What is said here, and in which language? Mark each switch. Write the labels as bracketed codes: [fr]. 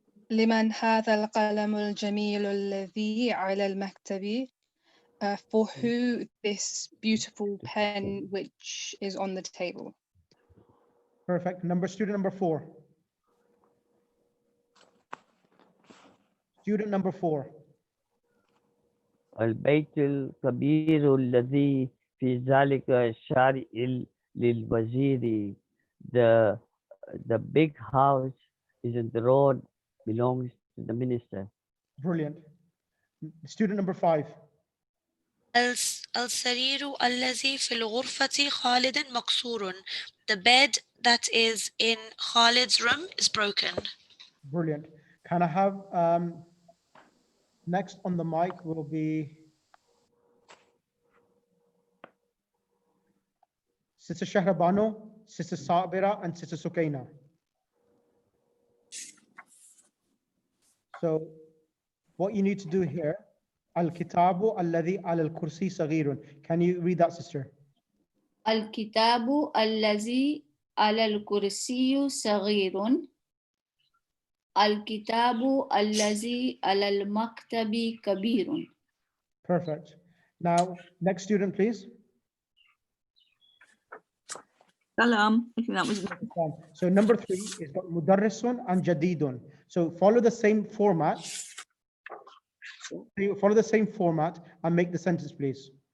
[ar] لمن هذا القلم الجميل الذي على المكتب? [en] For who this beautiful pen which is on the table? Perfect. Student number 4. Student number 4. [ar] البيت الكبير الذي في ذلك الشارع للوزير. [en] The big house is in the road belongs to the minister. Brilliant. Student number 5. [ar] السرير الذي في الغرفة خالد مكسور. [en] The bed that is in Khalid's room is broken. Brilliant. Can I have next on the mic will be Sister Shahrabano, Sister Sabira, and Sister Sukaina. So what you need to do here, [ar] Al-Kitabu alladhi al-kursi saghirun. [en] Can you read that, sister? [ar] الكتاب الذي على الكرسي صغير. الكتاب الذي على المكتب كبير. [en] Perfect. Now, next student, please. Salam. I think that was So number 3 is got mudarrisun and jadidun. So follow the same format. Follow the same format and make the sentence, please.